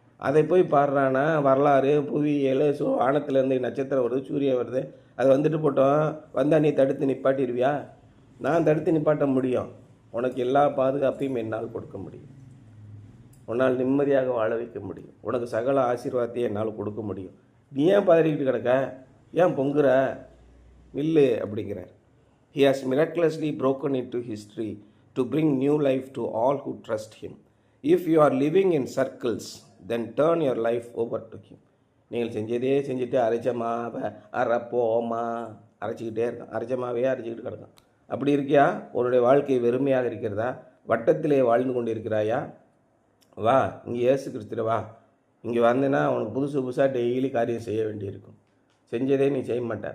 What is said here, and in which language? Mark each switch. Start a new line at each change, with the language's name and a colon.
Tamil: அதை போய் பாடுறானா வரலாறு புவியியல் வானத்திலேருந்து நட்சத்திரம் வருது, சூரியன் வருது, அது வந்துட்டு போட்டோம். வந்தால் நீ தடுத்து நிப்பாட்டிடுவியா? நான் தடுத்து நிப்பாட்ட முடியும். உனக்கு எல்லா பாதுகாப்பையும் என்னால் கொடுக்க முடியும். உன்னால் நிம்மதியாக வாழ வைக்க முடியும். உனக்கு சகல ஆசீர்வாதத்தையும் என்னால் கொடுக்க முடியும். நீ ஏன் பதறிக்கிட்டு கிடக்க? ஏன் பொங்குற? நில்லு அப்படிங்கிறார்.
English: He has miraculously broken into history to bring new life to all who trust him. If you are living in circles, then turn your life over to him.
Tamil: நீங்கள் செஞ்சதே செஞ்சுட்டு அரைச்ச மாவை அரைப்போமா அரைச்சிக்கிட்டே இருக்கான். அரைச்ச மாவையே அரைச்சிக்கிட்டு கிடக்கான். அப்படி இருக்கியா? உன்னுடைய வாழ்க்கை வெறுமையாக இருக்கிறதா? வட்டத்திலே வாழ்ந்து கொண்டு இருக்கிறாயா? வா, இங்கே இயேசு கிறிஸ்துவ வா. இங்கே வந்தேன்னா உனக்கு புதுசாக டெய்லி காரியம் செய்ய வேண்டியிருக்கும். செஞ்சதே நீ செய்ய மாட்ட.